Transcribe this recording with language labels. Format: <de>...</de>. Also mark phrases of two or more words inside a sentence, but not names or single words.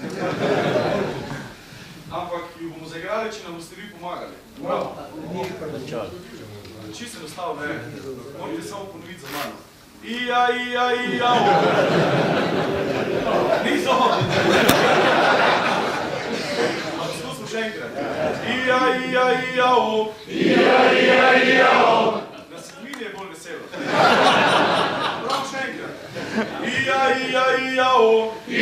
<sl>Ampak jo bomo zaigrali, če nam boste vi pomagali. Čisto enostavno, ne. Morate samo ponoviti za mano. Ija, ija, ija, o. Niso. Poskusimo še enkrat. Ija, ija, ija, o. Ija, ija, ija, o. Na sedmini je bolj veselo. Prav še enkrat. Ija, ija, ija, o.</sl>